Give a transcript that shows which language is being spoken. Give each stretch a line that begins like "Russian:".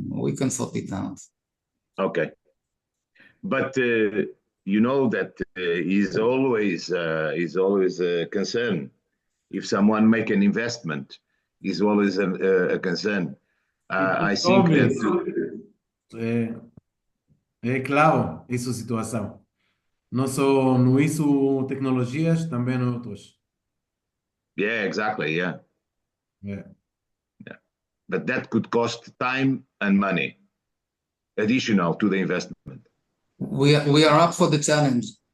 English: We can sort it out. Okay. But you know that is always a concern. If someone make an investment, is always a concern. I think that
Portuguese: É claro, isso é a situação. Não só no isso tecnologias, também no outros.
English: yeah, exactly, yeah. Yeah. But that could cost time and money, additional to the investment. We are up for the challenge.